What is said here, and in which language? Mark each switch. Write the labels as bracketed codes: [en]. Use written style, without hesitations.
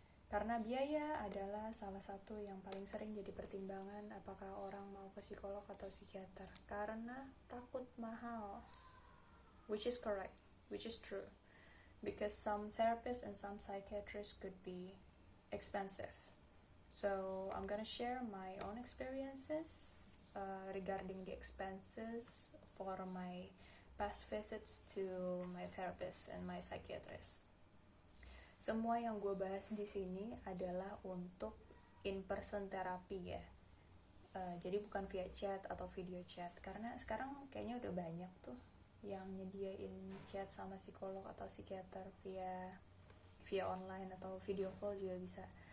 [id] Karena biaya adalah salah satu yang paling sering jadi pertimbangan apakah orang mau ke psikolog atau psikiater. Karena takut mahal, [en] which is correct, which is true. Because some therapists and some psychiatrists could be expensive. So I'm gonna share my own experiences regarding the expenses for my past visits to my therapist and my psychiatrist. [id] Semua yang gue bahas di sini adalah untuk in-person terapi ya. Jadi bukan via chat atau video chat, karena sekarang kayaknya udah banyak tuh yang nyediain chat sama psikolog atau psikiater via online atau video call juga bisa.